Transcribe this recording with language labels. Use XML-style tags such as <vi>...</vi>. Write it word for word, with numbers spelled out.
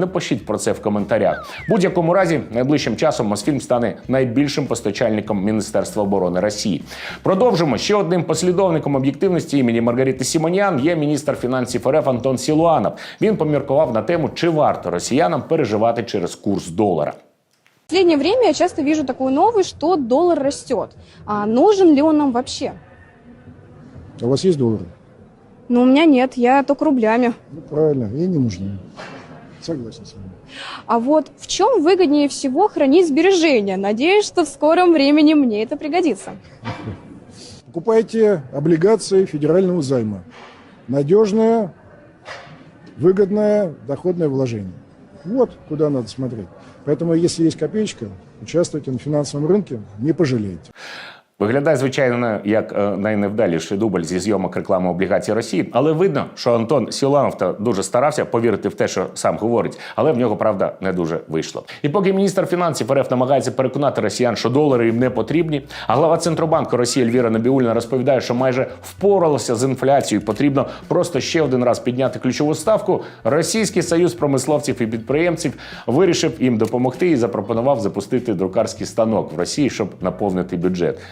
<uk>Напишіть про це в коментарях. В будь-якому разі, найближчим часом Мосфільм стане найбільшим постачальником Міністерства оборони Росії. Продовжимо. Ще одним послідовником об'єктивності імені Маргарити Сіманян є міністр фінансів РФ Антон Силуанов. Він поміркував на тему, чи варто росіянам переживати через курс долара.</uk> <ru>В последнее время я часто вижу такую новость, что доллар растет. А нужен ли он нам вообще? А у вас есть доллары? Ну, у меня нет, я только рублями. Ну, правильно, ей не нужны. Согласен с вами. А вот в чем выгоднее всего хранить сбережения? Надеюсь, что в скором времени мне это пригодится. Покупайте облигации федерального займа. Надежное, выгодное, доходное вложение. Вот куда надо смотреть. Поэтому, если есть копеечка, участвуйте на финансовом рынке, не пожалеете.</ru> <uk>Виглядає, звичайно, як е, найневдаліший дубль зі зйомок реклами облігацій Росії, але видно, що Антон Силуанов-то дуже старався повірити в те, що сам говорить, але в нього, правда, не дуже вийшло. І поки міністр фінансів РФ намагається переконати росіян, що долари їм не потрібні, а глава Центробанку Росії Ельвіра Набіулліна розповідає, що майже впоралася з інфляцією, потрібно просто ще один раз підняти ключову ставку, Російський союз промисловців і підприємців вирішив їм допомогти і запропонував запустити друкарський станок в Росії, щоб наповнити бюджет.</uk>